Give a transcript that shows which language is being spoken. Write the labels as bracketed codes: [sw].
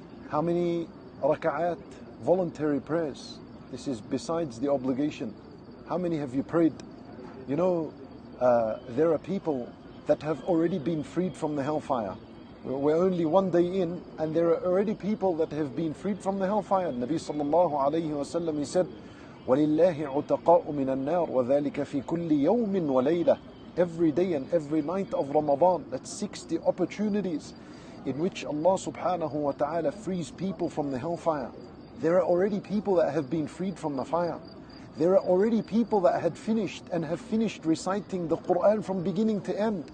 [en] How many raka'at, voluntary prayers? This is besides the obligation. How many have you prayed? You know, there are people that have already been freed from the hellfire. We're only one day in, and there are already people that have been freed from the hellfire. [ar] Nabi sallallahu alayhi wa sallam, [en] he said, [ar] وَلِلَّهِ عُتَقَاءُ مِنَ النَّارِ وَذَلِكَ فِي كُلِّ يَوْمٍ وَلَيْلَةٍ. [en] Every day and every night of Ramadan, that's 60 opportunities in which Allah subhanahu wa ta'ala frees people from the hellfire. There are already people that have been freed from the fire. There are already people that had finished and have finished reciting the Quran from beginning to end.